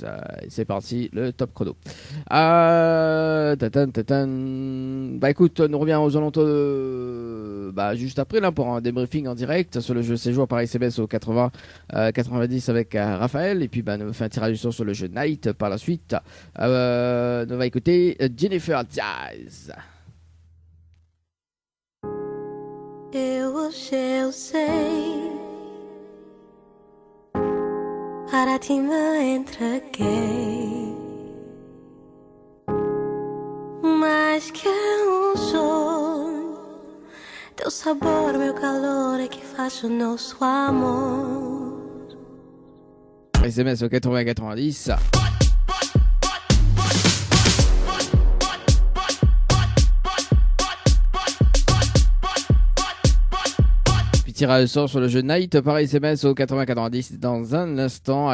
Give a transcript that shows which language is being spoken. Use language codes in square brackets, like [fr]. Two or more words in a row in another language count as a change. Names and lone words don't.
[fr] C'est parti, le top chrono. Bah écoute, on revient aux alentours de... Bah juste après là pour un débriefing en direct sur le jeu séjour par SMS au 80-90 avec Raphaël. Et puis bah nous fait un tirage au sort sur le jeu night par la suite. On va écouter Jennifer Diaz. [pt] Eu sei, para ti me entreguei, mais que sonho, teu sabor, meu calor é que faz o nosso amor. [fr] SMS au 80-90. Tirage au sort sur le jeu Night par SMS au 80-90 dans un instant.